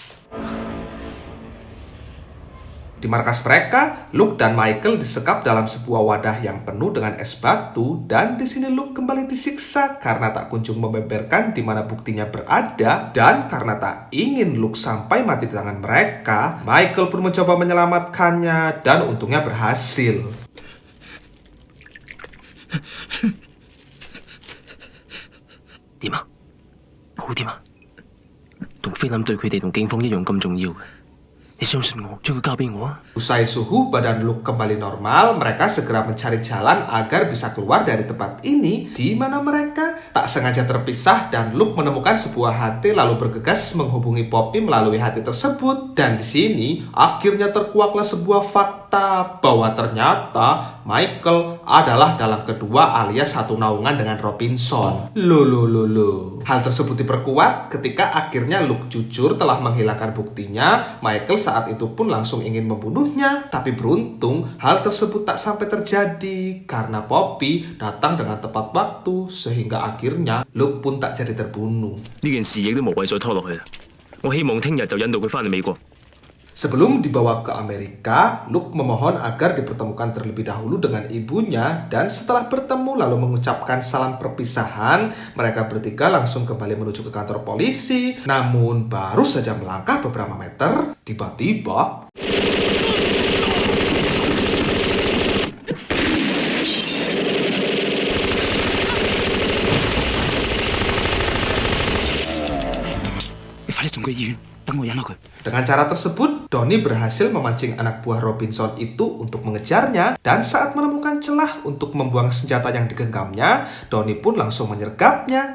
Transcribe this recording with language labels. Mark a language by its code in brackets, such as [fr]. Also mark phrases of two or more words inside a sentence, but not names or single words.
[id] Di markas mereka, Luke dan Michael disekap dalam sebuah wadah yang penuh dengan es batu dan di sini Luke kembali disiksa karena tak kunjung membeberkan di mana buktinya berada dan karena tak ingin Luke sampai mati di tangan mereka, Michael pun mencoba menyelamatkannya dan untungnya berhasil. [yue] 點啊？好點啊？同菲林對佢哋同警方一樣咁重要嘅，你相信我，將佢交俾我啊！ [id] Usai suhu badan Luke kembali normal, mereka segera mencari jalan agar bisa keluar dari tempat ini, di mana mereka tak sengaja terpisah dan Luke menemukan sebuah HT lalu bergegas menghubungi Poppy melalui HT tersebut. Dan di sini akhirnya terkuaklah sebuah fakta bahwa ternyata Michael adalah dalang kedua alias satu naungan dengan Robinson. Loh. Hal tersebut diperkuat ketika akhirnya Luke jujur telah menghilangkan buktinya. Michael saat itu pun langsung ingin membunuhnya. Tapi beruntung hal tersebut tak sampai terjadi karena Poppy datang dengan tepat waktu sehingga akhirnya Luke pun tak jadi terbunuh. [yue] 呢件事亦都無謂再拖落去啦。我希望聽日就引導佢翻嚟美國。 [id] Sebelum dibawa ke Amerika, Luke memohon agar dipertemukan terlebih dahulu dengan ibunya dan setelah bertemu lalu mengucapkan salam perpisahan, mereka bertiga langsung kembali menuju ke kantor polisi. Namun baru saja melangkah beberapa meter, tiba-tiba dengan cara tersebut, Donnie berhasil memancing anak buah Robinson itu untuk mengejarnya dan saat menemukan celah untuk membuang senjata yang digenggamnya, Donnie pun langsung menyergapnya.